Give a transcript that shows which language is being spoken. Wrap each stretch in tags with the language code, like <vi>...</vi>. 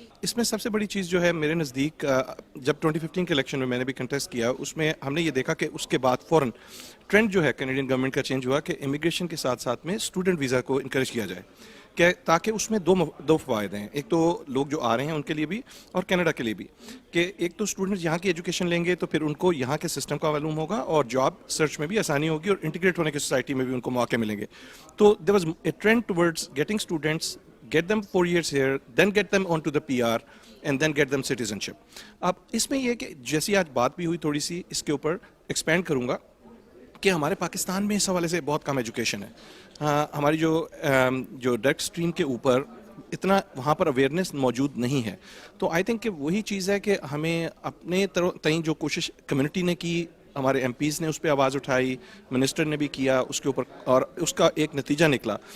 <ur>اس میں سب سے بڑی چیز جو ہے میرے نزدیک, جب 2015 کے الیکشن میں میں نے بھی کنٹیسٹ کیا, اس میں ہم نے یہ دیکھا کہ اس کے بعد فوراً ٹرینڈ جو ہے کینیڈین گورنمنٹ کا چینج ہوا کہ امیگریشن کے ساتھ ساتھ میں اسٹوڈنٹ ویزا کو انکریج کیا جائے, کہ تاکہ اس میں دو فوائد ہیں. ایک تو لوگ جو آ رہے ہیں ان کے لیے بھی اور کینیڈا کے لیے بھی, کہ ایک تو اسٹوڈنٹ یہاں کی ایجوکیشن لیں گے تو پھر ان کو یہاں کے سسٹم کا معلوم ہوگا, اور جاب سرچ میں بھی آسانی ہوگی, اور انٹیگریٹ ہونے کی سوسائٹی میں بھی ان کو موقع ملیں گے.</ur> <en>تو there was a trend towards getting students, get them 4 years here, then get them onto the PR, and then get them citizenship.</en> <ur>اب اس میں یہ کہ جیسی آج بات بھی ہوئی, تھوڑی سی اس کے اوپر ایکسپینڈ کروں گا کہ ہمارے پاکستان میں اس حوالے سے بہت کم ایجوکیشن ہے. ہماری جو ڈائریکٹ اسٹریم کے اوپر اتنا وہاں پر اویئرنیس موجود نہیں ہے. تو</ur> <en>I think</en> <ur>کہ وہی چیز ہے کہ ہمیں اپنے تئیں جو کوشش کمیونٹی نے کی, ہمارے ایم پیز نے اس پہ آواز اٹھائی, منسٹر نے بھی کیا اس کے اوپر, اور اس کا ایک نتیجہ نکلا.</ur>